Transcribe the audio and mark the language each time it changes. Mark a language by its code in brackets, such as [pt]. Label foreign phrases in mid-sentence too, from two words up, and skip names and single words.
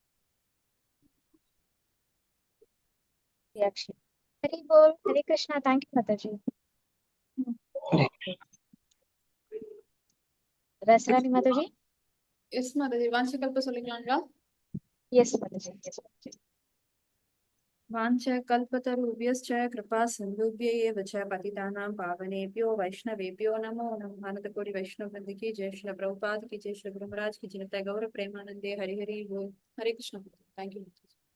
[sa] हरि बोल। हरे कृष्ण. [en] thank you [sa] மாதாஜி. [ta] ரசராணி மாதாஜி. எஸ் மாதாஜி. வாஞ்சகல்ப சொல்லிக்கலாங்களா? [en] Yes mataji. Yes mataji. [sa] वाञ्छकल्पतरुभ्यश्च कृपा सिन्धुभ्य एव च पतितानां पावनेभ्यो वैष्णवेभ्यो नमो नमः। अनंतकोटि वैष्णव वृंद की जय, श्री प्रभुपाद की जय, श्री गुरु महाराज की जय, गौर प्रेमानंदे हरि हरि बोल। हरे कृष्ण। [en] thank you.